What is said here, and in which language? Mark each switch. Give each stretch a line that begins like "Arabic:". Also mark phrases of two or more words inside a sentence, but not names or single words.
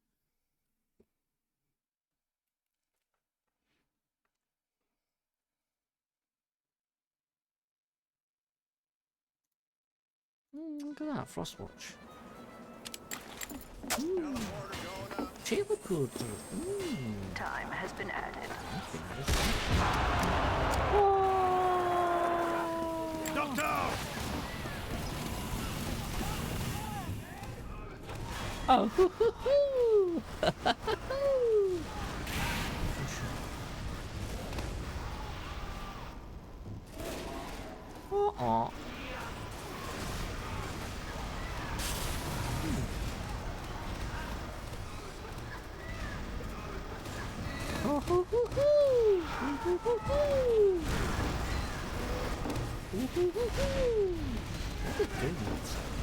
English: Look at that, Frostwatch. Table code. Time has been added. Doctor! Oh, hoo hoo hoo! Uh-uh. Oh, hoo hoo hoo! Hoo hoo hoo hoo! Hoo hoo hoo hoo! Look at goodness.